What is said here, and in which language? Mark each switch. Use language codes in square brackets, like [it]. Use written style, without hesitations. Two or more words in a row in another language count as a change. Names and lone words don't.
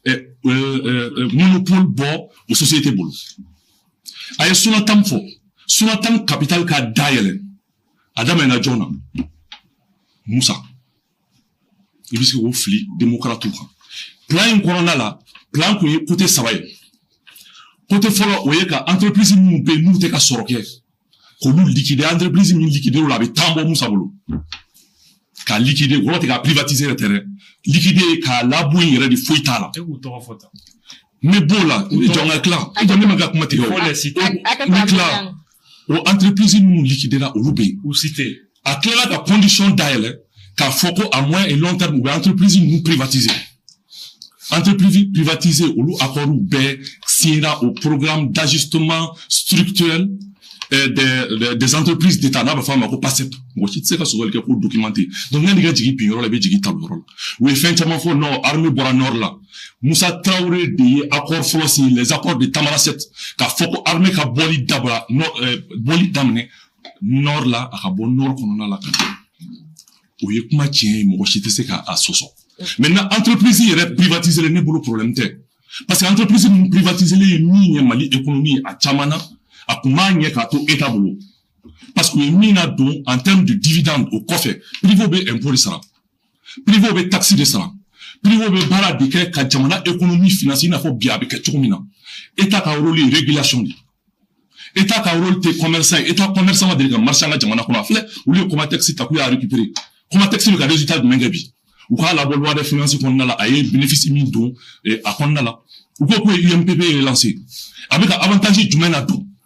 [bm] monopole bɔ o société bolo a ye Sonatam fɔ Sonatam capital ka dayɛlɛ a daminɛna jɔn na Musa i bɛ se k'o fili démocrate kan plan in kɔnɔna la plan kun ye côté saba ye côté fɔlɔ o ye ka entreprise minnu bɛ yen n'u tɛ ka sɔrɔ kɛ k'olu liquider entreprise min liquider o la a bɛ temps bɔ Musa bolo ka liquider wɔrɔ tɛ ka privatiser yɛrɛ tɛ dɛ liquider k'a labɔ in yɛrɛ de foyi t'a la ne b'o la jɔn ka tila jɔn ne ma ka kuma tigɛ o ne tila o entreprise minnu liquidera olu bɛ yen a tilala ka condition dayɛlɛ k'a fɔ ko [fr] à moyen et long terme [bm] u bɛ entreprise ninnu privatiser [fr] entreprise privatisée [bm] olu accords bɛɛ signera [fr] au programme d'ajustement structurel des entreprises d'État n'a pas fait [bm] ma ko PASEP mɔgɔ si tɛ se ka sɔgɔli kɛ ko documenté donc ne ka jigin bin yɔrɔ la i bɛ jigin talo yɔrɔ la u ye fɛn caman fɔ non armée bɔra nord la Musa Traoré de ye accord fɔlɔ signé [fr] les accords de Tamanrasset [bm] k'a fɔ ko armée ka bɔli dabila bɔli daminɛ nord la a ka bɔ nord kɔnɔna la o ye kuma tiɲɛ ye mɔgɔ si tɛ se k'a sɔsɔ maintenant entreprise yɛrɛ privatiser ne bolo problème tɛ [fr] parce que [bm] entreprise min privatiser ye min ye Mali économie a caman na a kun b'a ɲɛ k'a to état bolo [fr] parce que [bm] u ye min na don [fr] en termes de dividende [bm] o kɔfɛ privé bɛ impôt de sara privé bɛ taxe de sara privé bɛ baara de kɛ ka jamana économie financer i n'a fɔ bi a bɛ kɛ cogo min na état ka rôle ye régulation de état ka rôle tɛ commerçant ye [fr] état commerçant [bm] ma deli ka marché an ka jamana kɔnɔ a filɛ olu ye Comatex ta k'u y'a récupérer Comatex bɛ ka résultat jumɛn kɛ bi u k'a labɔ [fr] loi de finances [bm] kɔnɔna la a ye bénéfice min don a kɔnɔna la u ko k'u ye UMPP ye lancé a bɛ ka avantage jumɛn na don